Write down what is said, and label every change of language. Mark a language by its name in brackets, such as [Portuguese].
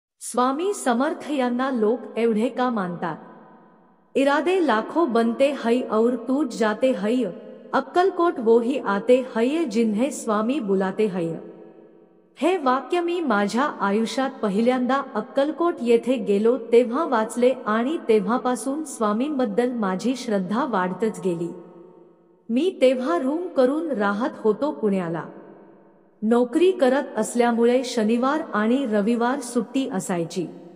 [Marathi] स्वामी समर्थ यांना लोक एवढे का मानतात? [Hindi] इरादे लाखों बनते हई और टूट जाते हई, अक्कलकोट वो ही आते हई जिन्हें स्वामी बुलाते हई। [Marathi] हे वाक्य मी माझ्या आयुष्यात पहिल्यांदा अक्कलकोट येथे गेलो तेव्हा वाचले आणि तेव्हापासून स्वामींबद्दल माझी श्रद्धा वाढतच गेली। मी तेव्हा रूम करून राहत होतो पुण्याला। नोकरी करत असल्यामुळे शनिवार आणि रविवार सुट्टी असायची।